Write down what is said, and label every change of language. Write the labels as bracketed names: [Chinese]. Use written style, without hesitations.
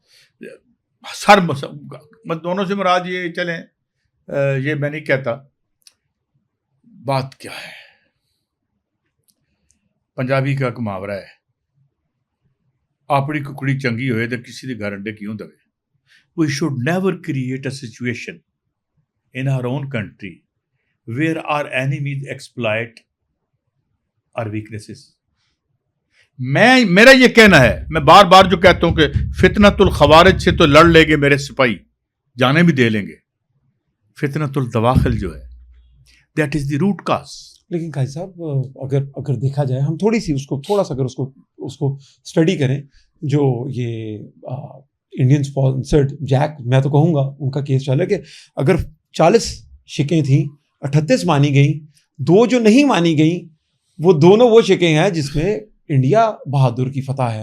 [Urdu] دونوں سے مراد یہ چلیں, یہ میں نہیں کہتا. بات کیا ہے, پنجابی کا ایک محاورہ ہے, [Punjabi] اپنی ککڑی چنگی ہوئے تو کسی کے گھر انڈے کیوں دے. [English] We should never create a situation in our own country where our enemies exploit our weaknesses. [Urdu] میرا یہ کہنا ہے, میں بار بار جو کہتا ہوں کہ فتنۃ الخوارج سے تو لڑ لیں گے میرے سپاہی, جانے بھی دے لیں گے. فتنۃ الدواخل جو ہے [English] That is the root cause. [Urdu] لیکن قاضی صاحب اگر دیکھا جائے, ہم تھوڑی سی تھوڑا سا اگر اس کو اسٹڈی کریں, جو یہ انڈین اسپانسرڈ جیک, میں تو کہوں گا ان کا کیس چلا کہ اگر 40 شکیں تھیں 38 مانی گئیں, 2 جو نہیں مانی گئیں وہ دونوں وہ شکیں ہیں جس میں انڈیا بہادر کی فتح ہے.